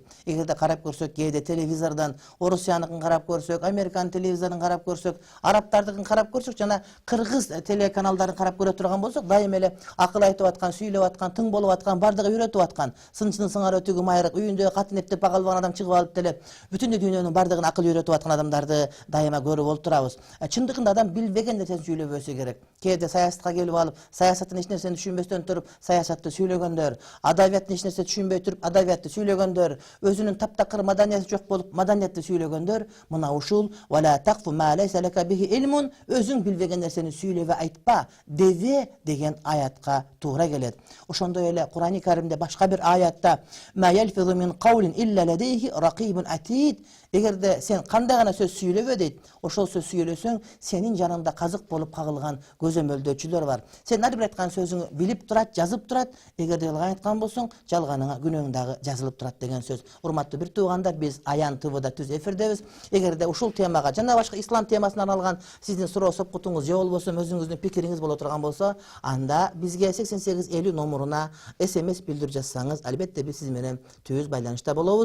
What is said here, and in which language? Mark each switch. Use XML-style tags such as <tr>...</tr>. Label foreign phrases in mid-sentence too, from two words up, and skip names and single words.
<ky>Эгерде карап көрсөк, кээде телевизордон Орусияныкын карап көрсөк, Американ телевизорун карап көрсөк, арабтардыкын карап көрсөк, жана кыргыз телеканалдарын карап көрө турган болсок, дайым эле акыл айтып аткан, сүйлөп аткан, тың болуп аткан, бардыгы үйрөтүп аткан, сынчыны сыңар өтүгү майрак, үйүндө катын эптеп бага албаган адам чыгып алып деле бүтүн дүйнөнүн бардыгын акыл үйрөтүп аткан адамдарды дайыма көрүп олтурабыз. Чындыгында адам билбеген нерсени сүйлөбөсө керек. Кээде саясатка келип алып, саясаттын эч нерсени түшүнбөстөн туруп, саясатты сүйлөгөндөр, адабияттын эч нерсе түшүнбөй туруп, адабиятты сүйлөгөндөр, өзүнүн таптакыр маданияты жок болуп, маданиятты сүйлөгөндөр, мына ушул</ky> <ar>"ولا تقف ما ليس لك به علم",</ar> <ky>өзүң билбеген нерсени сүйлөбө, айтпа, дебе деген аятка туура келет. Ошондой эле Курани Каримде башка бир аятта</ky> <ar>"ما يلفظ من قول إلا لديه رقيب عتيد",</ar> <ky>эгерде сен кандай гана сөз сүйлөбө дейт, ошол сөз сүйлөсөң, сенин жаныңда казык болуп кагылган көзөмөлдөөчүлөр бар. Сен ар бир айткан сөзүңү билип турат, жазып турат, эгерде жалган айткан болсоң, жалганыңа, күнөөң дагы жазылып турат деген сөз. Урматтуу бир туугандар, биз Аян ТВда түз эфирдебиз. Эгерде ушул темага жана башка ислам темасына арналган сиздин суроо сопкутуңуз же болбосо өзүңүздүн пикириңиз боло турган болсо, анда бизге 8850 номуруна SMS билдирип жазсаңыз, албетте биз сиз менен түз байланышта болобуз.</ky>